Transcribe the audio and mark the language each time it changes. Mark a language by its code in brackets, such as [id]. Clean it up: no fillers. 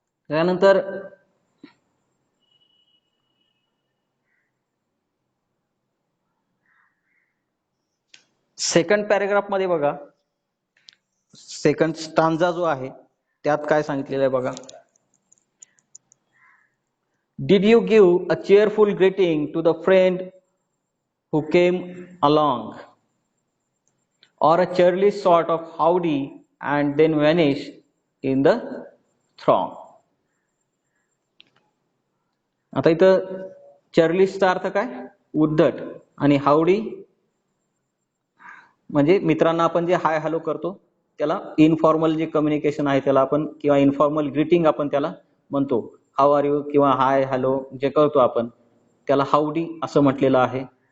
[mr] त्यानंतर second paragraph मध्ये बघा, सेकंड स्टांजा जो आहे त्यात काय सांगितलेलं आहे बघा. [en] Did you give a cheerful greeting to the friend who came along, or a churlish sort of howdy and then vanish in the throng? [mr] आता इथं चर्लिशचा अर्थ काय, उद्धट, आणि हावडी म्हणजे मित्रांना आपण जे हाय हॅलो करतो त्याला इनफॉर्मल जे कम्युनिकेशन आहे त्याला आपण, किंवा इनफॉर्मल ग्रीटिंग आपण त्याला म्हणतो, हाऊ आर यू किंवा हाय हॅलो जे करतो आपण त्याला हावडी असं म्हटलेलं आहे.